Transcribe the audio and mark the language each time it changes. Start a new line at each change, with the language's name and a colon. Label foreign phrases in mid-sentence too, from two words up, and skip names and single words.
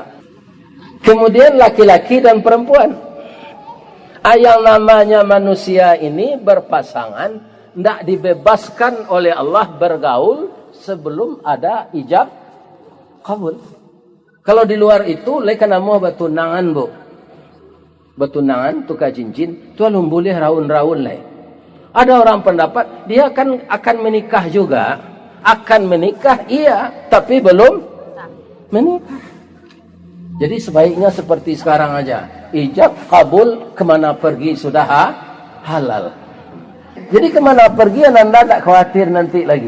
Indonesian: Kemudian laki-laki dan perempuan. Yang namanya manusia ini berpasangan, tidak dibebaskan oleh Allah bergaul sebelum ada ijab kabul. Kalau di luar itu, mereka nama bertunangan bu. Bertunangan, tukar cincin, tu alum boleh raun-raun lah. Ada orang pendapat, dia akan menikah juga. Akan menikah, iya. Tapi belum menikah. Jadi sebaiknya seperti sekarang aja. Ijab, kabul, kemana pergi sudah halal. Jadi kemana pergi, anda tak khawatir nanti lagi.